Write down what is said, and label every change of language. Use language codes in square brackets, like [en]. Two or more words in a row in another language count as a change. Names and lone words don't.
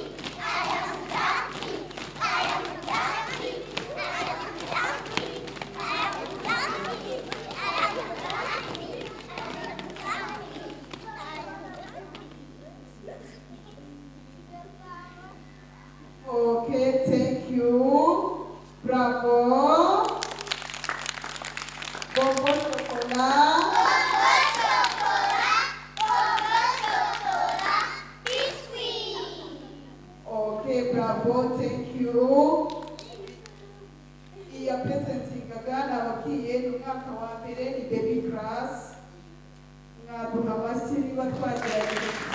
[en] I am jumping. I am jumping. I am jumping. I am jumping. I am jumping. I am jumping. Okay, thank you. Bravo. Bongo chocolat. Bongo chocolat. Bongo chocolat. Biscuit. Okay, bravo, thank you. [rw] Iya presentingaga nabakiye ni umwaka wa mbere ni baby class. Mwaduha amashyi niba twagerageje.